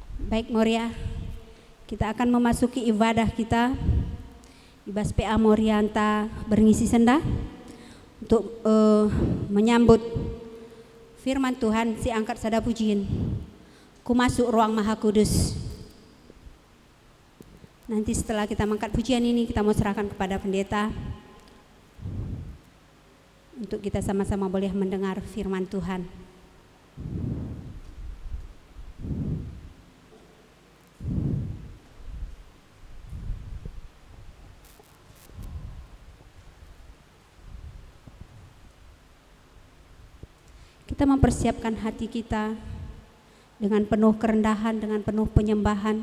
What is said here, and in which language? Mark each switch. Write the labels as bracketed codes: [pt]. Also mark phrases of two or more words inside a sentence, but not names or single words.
[id] Baik Moria, kita akan memasuki ibadah kita. [btx] Ibas PA Morianta berngisi sendah [id] untuk menyambut firman Tuhan. [btx] Si angkat sada pujian, ku masuk ruang Maha Kudus. [id] Nanti setelah kita mengangkat pujian ini, kita mau serahkan kepada pendeta untuk kita sama-sama boleh mendengar firman Tuhan. Kita mempersiapkan hati kita dengan penuh kerendahan, dengan penuh penyembahan.